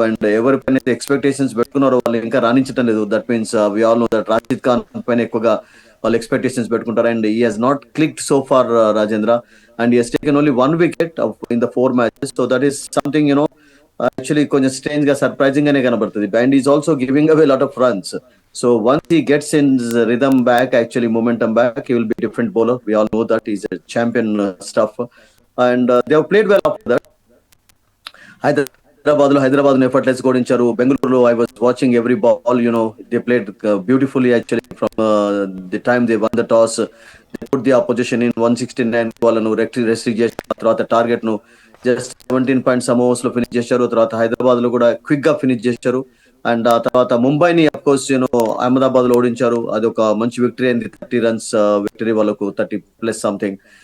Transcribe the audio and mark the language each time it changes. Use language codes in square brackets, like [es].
[te] And ఎవరిపైన expectations పెట్టుకున్నారో వాళ్ళు ఇంకా రాణించడం లేదు. [en] that means we all know that Rashid Khan [te] పైన ఎక్కువగా వాళ్ళు ఎక్స్పెక్టేషన్స్ పెట్టుకుంటారు. [en] And he has not clicked so far Rajendra. And he has taken only 1 wicket in the 4 matches. So that is something actually [te] కొంచెం స్ట్రేంజ్ గా, సర్ప్రైజింగ్ గానే కనబడుతుంది. [en] And is also giving away lot of runs. So once he gets in rhythm back, actually momentum back, he will be a different bowler. We all know that he's a champion stuff. And they have played well after that. Hyderabad lo effortless [te] కొడించారు. [en] బెంగళూరులో I was watching every ball, they played beautifully actually from the time they won the toss. They put the opposition in [te] 169 వాళ్ళను restrict చేసిన తర్వాత target ను just 17 point some overs లో finish చేశారు. తర్వాత హైదరాబాద్ లో కూడా క్విక్ గా ఫినిష్ చేశారు. అండ్ ఆ తర్వాత ముంబైని అఫ్ కోర్స్ అహ్మదాబాద్ లో ఓడించారు. అది ఒక మంచి విక్టరీ అయింది. 30 runs విక్టరీ వాళ్ళకు, 30+ సంథింగ్.